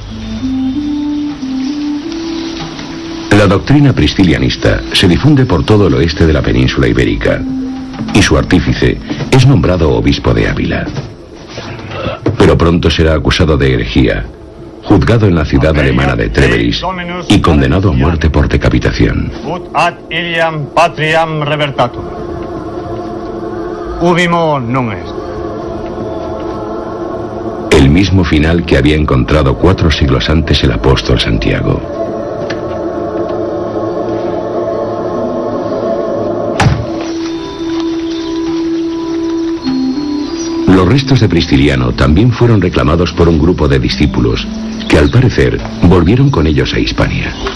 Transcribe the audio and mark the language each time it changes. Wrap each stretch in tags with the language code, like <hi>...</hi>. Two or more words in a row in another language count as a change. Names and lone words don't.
<es>La doctrina priscilianista se difunde por todo el oeste de la península ibérica y su artífice es nombrado obispo de Ávila. Pero pronto será acusado de herejía, juzgado en la ciudad alemana de Treveris y condenado a muerte por decapitación.</es> <la>Ut ad iliam patriam revertatur. Ubimo non est.</la> <es>El mismo final que había encontrado 4 siglos antes el apóstol Santiago. Los restos de Prisciliano también fueron reclamados por un grupo de discípulos que al parecer volvieron con ellos a Hispania.</es>